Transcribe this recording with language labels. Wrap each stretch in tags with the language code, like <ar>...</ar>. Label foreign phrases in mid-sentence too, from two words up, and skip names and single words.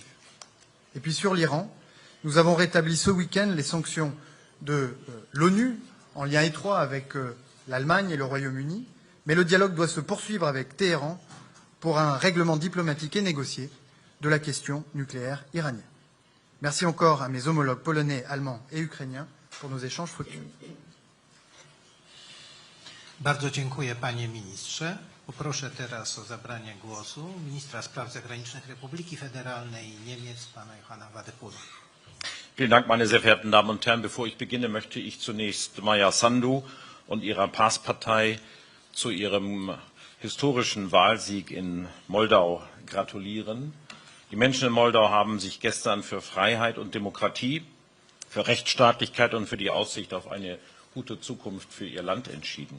<fr>Et puis sur l'Iran, nous avons rétabli ce week-end les sanctions de l'ONU en lien étroit avec l'Allemagne et le Royaume-Uni, mais le dialogue doit se poursuivre avec Téhéran pour un règlement diplomatique et négocié de la question nucléaire iranienne. Merci encore à mes homologues polonais, allemands et ukrainiens pour nos échanges fructueux.</fr> <pl>Bardzo dziękuję, panie ministrze. Poproszę teraz o zabranie głosu ministra spraw zagranicznych Republiki Federalnej Niemiec, pana Johanna Wadepulla.</pl> <de>Vielen Dank, meine sehr verehrten Damen und Herren. Bevor ich beginne, möchte ich zunächst Maja Sandu und ihrer PAS-Partei zu ihrem historischen Wahlsieg in Moldau gratulieren. Die Menschen in Moldau haben sich gestern für Freiheit und Demokratie, für Rechtsstaatlichkeit und für die Aussicht auf eine gute Zukunft für ihr Land entschieden.</de>